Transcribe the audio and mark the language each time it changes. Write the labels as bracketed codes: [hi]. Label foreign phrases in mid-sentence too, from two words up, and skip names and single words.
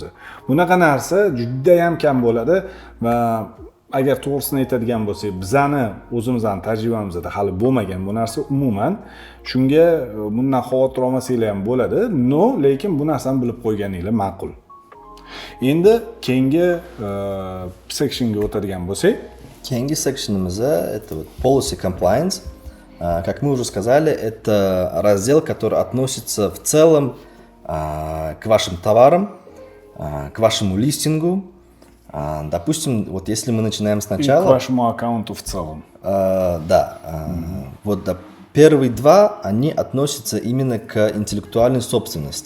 [uz] Bunaqa narsa juda ham kam bo'ladi va agar to'g'risini aytadigan bo'lsak, bizani o'zimizning tajribamizda hali bo'lmagan bu narsa umuman. Shunga bundan xavotir olmasanglar ham bo'ladi, lekin bu narsani bilib qo'yganinglar ma'qul. Endi keyingi sectionga o'tadigan bo'lsak, keyingi sectionimizda [ru] это вот [en] policy compliance. [ru] Как мы уже сказали, это раздел, который относится в целом к вашим товарам, к вашему листингу. Допустим, вот если мы начинаем сначала... И к вашему аккаунту в целом. Да. Вот первые два, они относятся именно к интеллектуальной собственности.